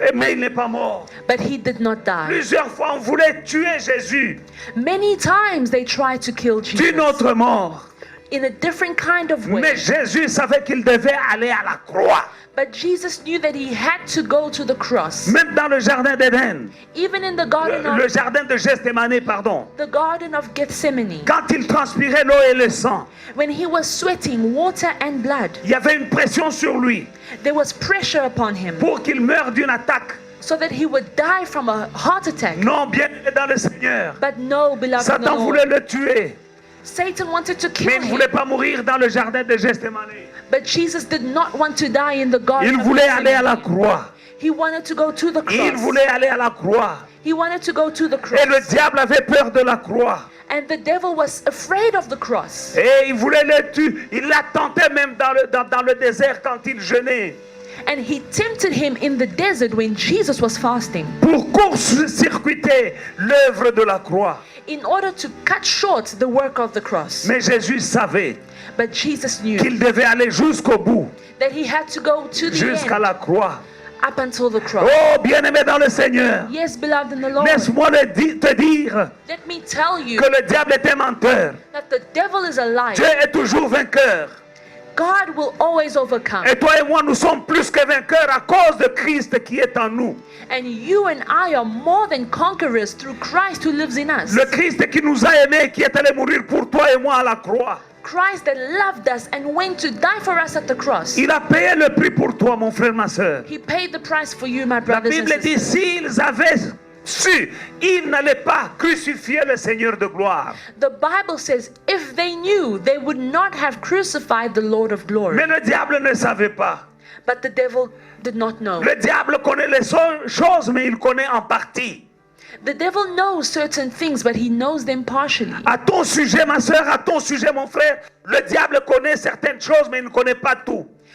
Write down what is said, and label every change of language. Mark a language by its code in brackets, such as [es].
[fr] Mais il n'est pas mort. [en] But he did not die. [fr] Plusieurs fois, on voulait tuer Jésus [en] Many times they tried to kill [fr] d'une [en] Jesus [fr] autre mort. [en] in a different kind of way. [fr] Mais Jésus savait qu'il devait aller à la croix. [en] But Jesus knew that he had to go to the cross. [fr] Même dans le jardin d'Éden, [en] Even in the garden [fr] le [en] of [fr] jardin de Gethsémani, pardon. [en] Gethsemane, [fr] Quand il transpirait l'eau et le sang, [en] when he was sweating water and blood, [fr] il y avait une pression sur lui [en] there was pressure upon him [fr] pour qu'il meure d'une attaque. [en] so that he would die from a heart attack. [fr] Non, bien dans le Seigneur. [en] But no, beloved in the [fr] Satan voulait [en] Lord, [fr] le tuer, [en] Satan wanted to [fr] mais il ne [en] him. [fr] voulait pas mourir dans le jardin de Gethsémani. [en] But Jesus did not want to die in the garden [fr] Il [en] of [fr] voulait aller à la [en] Gethsemane. [fr] croix. [en] He wanted to go to the [fr] Il [en] cross. [fr] voulait aller à la croix. [en] He wanted to go to the [fr] Et le [en] cross. [fr] diable avait peur de la croix. [en] And the devil was afraid of the cross. [fr] Et il voulait le tuer. Il l'a tenté même dans le désert quand il jeûnait. [en] And he tempted him in the desert when Jesus was fasting [fr] Pour court-circuiter l'œuvre de la croix. [en] in order to cut short the work of the cross. [fr] Mais Jésus savait [en] But Jesus knew [fr] qu'il devait aller jusqu'au bout, [en] that he had to go to the [fr] jusqu'à [en] end, [fr] la croix. [en] up until the cross. [fr] Oh, bien-aimé dans le Seigneur, [en] Yes, beloved in the Lord, [fr] laisse-moi te dire [en] let me tell you [fr] que le diable est un menteur. [en] that the devil is a liar. [fr] Dieu est toujours vainqueur. [en] God will always overcome. [fr] Et toi et moi, nous sommes plus que vainqueurs à cause de Christ qui est en nous. [en] And you and I are more than conquerors through Christ who lives in us. [fr] Le Christ qui nous a aimés, qui est allé mourir pour toi et moi à la croix. [en] Christ that loved us and went to die for us at the cross. [fr] Il a payé le prix pour toi, mon frère, ma soeur. [en] He paid the price for you, my [fr] La [en] brothers and [fr] Bible dit, [en] sisters. [fr] s'ils avaient su, ils n'allaient pas crucifier le Seigneur de gloire. [en] The Bible says if they knew, they would not have crucified the Lord of glory. [fr] Mais le diable ne savait pas. [en] But the devil did not know. [fr] Le diable connaît les choses, mais il connaît en partie. [en] The devil knows certain things, but he knows them partially. [fr] À ton sujet, ma soeur, à ton sujet, mon frère, le diable connaît certaines choses, mais il ne connaît pas tout.